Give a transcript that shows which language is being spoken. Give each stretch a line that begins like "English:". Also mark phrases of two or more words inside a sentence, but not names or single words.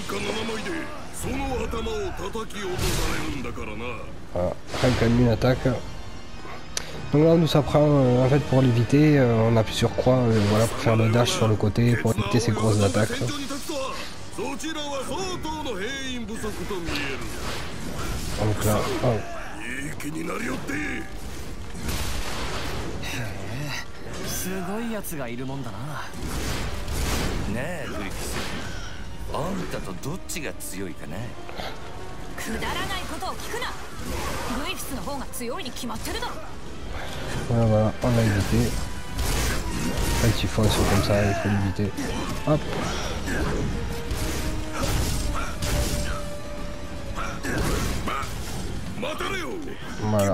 French: Voilà, rien qu'en une attaque. Donc là on nous apprend en fait pour l'éviter, on appuie sur croix voilà, pour faire le dash sur le côté, pour éviter ces grosses attaques. Donc là, oh.
Japanese: すごいやつがいるもんだな。ねえグリフィス、あんたとどっちが強いかね。くだらないことを聞くな。グリフィスの方が強いに決まってるだろ。
French: Voilà, voilà, on l'a évité. Quand il faut un saut comme ça, il faut l'éviter. Hop. Voilà.